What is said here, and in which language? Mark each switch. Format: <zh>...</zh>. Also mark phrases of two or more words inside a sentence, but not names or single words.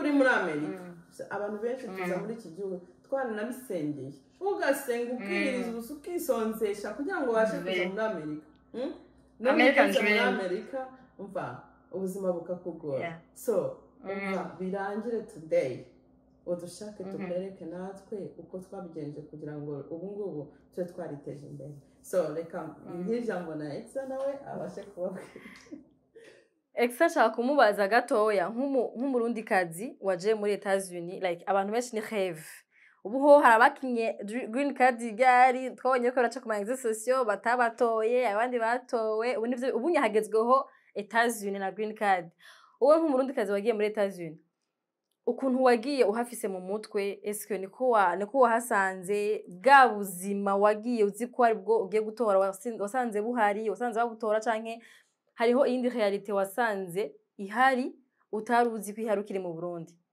<rw>uri muri Amerika abantu benshi tuza muri iki gihugu twanabisengeye ugasenga ukiriza ukisonzesha kugira ngo ubashe kuza muri Amerika muri Amerika umva ubuzima bukakugora so umva birangire today udushake tubereke natwe uko twabigenje kugira ngo ubu ngubu twe twariteje imbere so reka nk'ijambo na Exa nawe abashe kubabwira</rw> <rn>Exa nshaka kumubaza gatoya nk'umurundi kazi waje muri Etats-Unis like abantu benshi ni rêve ubu ho harabakinye</rn> <en>green card</en> <rn>igari twabonye ko baraca ku ma sociaux batabatoye abandi batowe ubu nivyo ubu nyahagezweho Etats-Unis na</rn> <en>green card</en> <rn>wowe nk'umurundi kazi wagiye muri Etats-Unis ukuntu wagiye uhafise mu mutwe eske niko wahasanze bwa buzima wagiye uzi ko ari bwo ugiye gutora wasanze buhari wasanze babutora canke hariho iyindi realite wasanze ihari utaruzi ko ihari ukiri mu Burundi</rn>